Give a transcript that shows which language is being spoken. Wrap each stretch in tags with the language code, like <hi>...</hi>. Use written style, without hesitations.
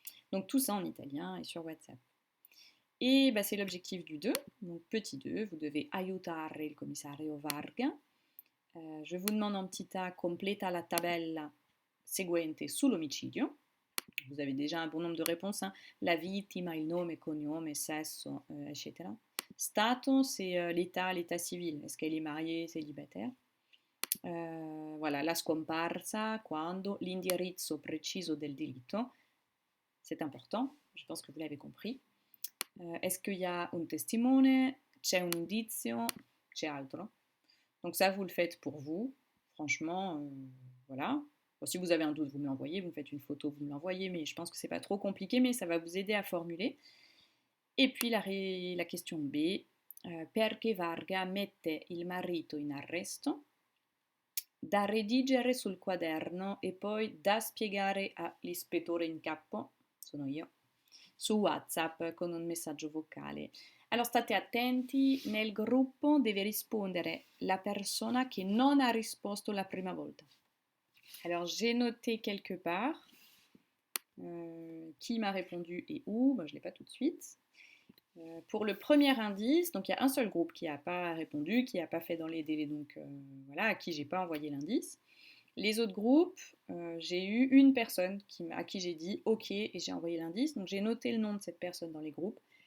<fr>Donc tout ça en italien et sur WhatsApp. Et bah, c'est l'objectif du 2, donc petit 2, vous devez</fr> <it>aiutare il commissario Varga.</it> <fr>Je vous demande en petit A,</fr> <it>completa la tabella seguente sull'omicidio.</it> <fr>Vous avez déjà un bon nombre de réponses, hein.</fr> <it>La vittima, il nome, cognome, sesso, etc.</it> <fr>Stato, c'est l'état civil. Est-ce qu'elle est mariée, célibataire?</fr> <it>Voilà, la scomparsa, quando, l'indirizzo preciso del delitto.</it> <fr>C'est important, je pense que vous l'avez compris. Est-ce qu'il y a un testimone?</fr> <it>C'è un indizio? C'è altro?</it> <fr>Donc ça, vous le faites pour vous. Franchement, voilà. Bon, si vous avez un doute, vous me l'envoyez. Vous me faites une photo, vous me l'envoyez. Mais je pense que c'est pas trop compliqué, mais ça va vous aider à formuler. Et puis la question B.</fr> <it>Perché Varga mette il marito in arresto? Da redigere sul quaderno e poi da spiegare all'ispettore in capo, sono io, su WhatsApp con un messaggio vocale.</it> <fr>Alors</fr> <it>state attenti, nel gruppo deve rispondere la persona che non ha risposto la prima volta.</it> <fr>Alors j'ai noté quelque part qui m'a répondu et où, ben, je ne l'ai pas tout de suite. Pour le premier indice, donc il y a un seul groupe qui n'a pas répondu, qui n'a pas fait dans les délais, donc voilà, à qui j'ai pas envoyé l'indice. Les autres groupes, j'ai eu une personne à qui j'ai dit OK et j'ai envoyé l'indice, donc j'ai noté le nom de cette personne dans les groupes.</fr>